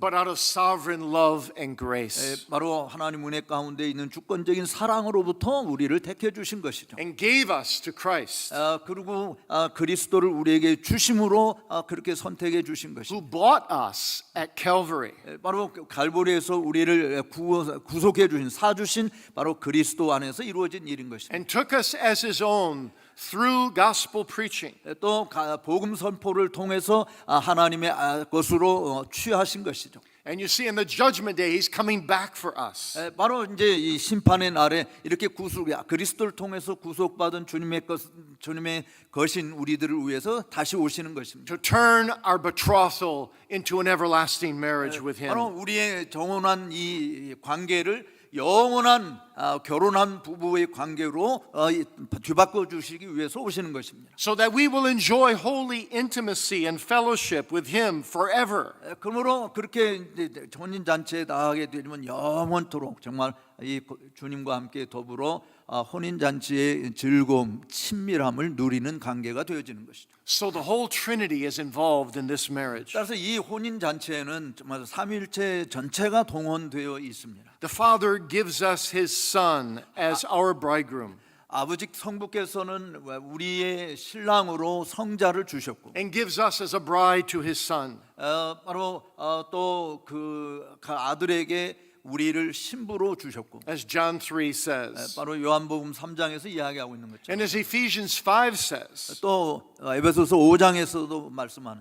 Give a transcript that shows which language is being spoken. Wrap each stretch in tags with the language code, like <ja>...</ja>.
<en>but out of sovereign love and grace,</en> <ko>바로 하나님 은혜 가운데 있는 주권적인 사랑으로부터 우리를 택해 주신 것이죠.</ko> <en>and gave us to Christ,</en> <ko>그리고 그리스도를 우리에게 주심으로 그렇게 선택해 주신 것이죠.</ko> <en>who bought us at Calvary.</en> <ko>바로 갈보리에서 우리를 구속해 주신 사주신 바로 그리스도 안에서 이루어진 일인 것입니다.</ko> <en>And took us as his own through gospel preaching.</en> <ko>또 복음 선포를 통해서 하나님의 것으로 취하신 것이죠.</ko> <en>And you see, in the judgment day, he's coming back for us.</en> <ko>바로 이제 이 심판의 날에 이렇게 그리스도를 통해서 구속받은 주님의 것인 우리들을 위해서 다시 오시는 것입니다.</ko> <en>To turn our betrothal into an everlasting marriage with him.</en> <ko>바로 우리의 정원한 이 관계를 영원한 결혼한 부부의 관계로 뒤바꿔 주시기 위해서 오시는 것입니다.</ko> <en>so that we will enjoy holy intimacy and fellowship with Him forever.</en> <ko>그러므로 그렇게 혼인 잔치에 나가게 되면 영원토록 정말 이 주님과 함께 더불어 혼인 잔치의 즐거움, 친밀함을 누리는 관계가 되어지는 것이죠.</ko> <en>So the whole Trinity is involved in this marriage.</en> <ko>따라서 이 혼인 잔치에는 정말 삼위일체 전체가 동원되어 있습니다.</ko> <en>The Father gives us His Son as our bridegroom</en> <ko>아버지 성부께서는 우리의 신랑으로 성자를 주셨고,</ko> <en>and gives us as a bride to His Son.</en> <ko>바로 또 그 아들에게 우리를 신부로 주셨고,</ko> <en>As John 3 says.</en> <ko>바로 요한복음 3장에서 이야기하고 있는 거죠.</ko> <en>And as Ephesians 5 says,</en> <ko>또 에베소서 5장에서도 말씀하는</ko>